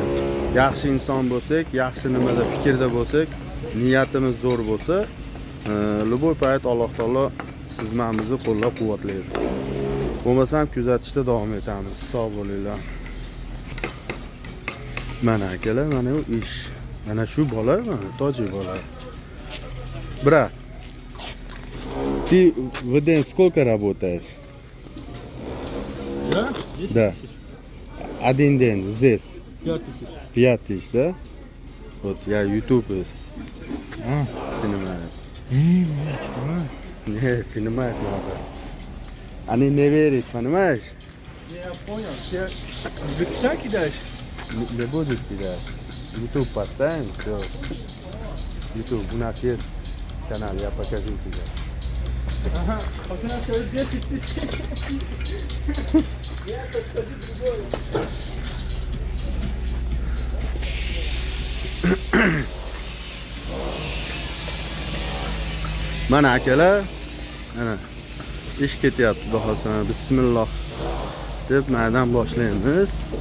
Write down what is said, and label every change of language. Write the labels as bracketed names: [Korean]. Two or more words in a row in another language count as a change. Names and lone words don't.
[Uzbek] Yaxshi inson bo'lsak, yaxshi nimada fikrda bo'lsak, niyatimiz zo'r bo'lsa, любой payt Alloh taolo sizmamizni qo'llab-quvvatlaydi. Bo'lmasam kuzatishda davom etamiz. Sog' bo'linglar. Mana akalar, mana u ish. Mana shu bola, mana tojik bola. [Russian] Брат, ты в день сколько работаешь? Я? 10 Да. тысяч. Один день здесь. 5000. 5000, да? Вот я YouTube снимаю. Не, снимать надо. Они не верят, понимаешь? Я понял. Ты в Икса кидаешь? Не будет кидать. YouTube поставим, все. YouTube, у нас есть канале, я покажу тебе. Ага, пока что 10 тысяч. Я подскажу другое. [Uzbek] Mana akalar, ana ish ketyapti, xudo xolsa. Bismillah deb maydan boshlaymiz.